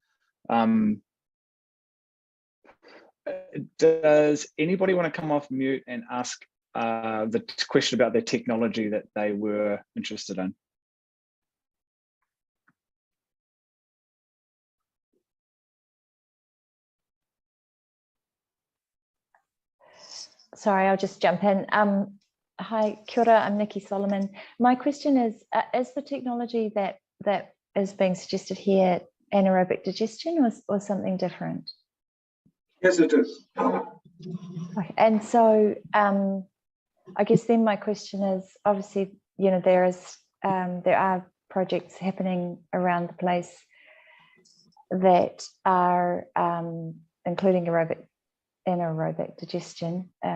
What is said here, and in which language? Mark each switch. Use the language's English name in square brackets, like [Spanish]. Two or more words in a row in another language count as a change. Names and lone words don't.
[English] Does anybody want to come off mute and ask the question about the technology that they were interested in? Sorry, I'll just jump in. [Māori] Hi, kia ora, [English] I'm Nikki Solomon. My question is the technology that is being suggested here anaerobic digestion or something different? Yes, it is. Okay. And so I guess then my question is, obviously, there are projects happening around the place that are including anaerobic digestion.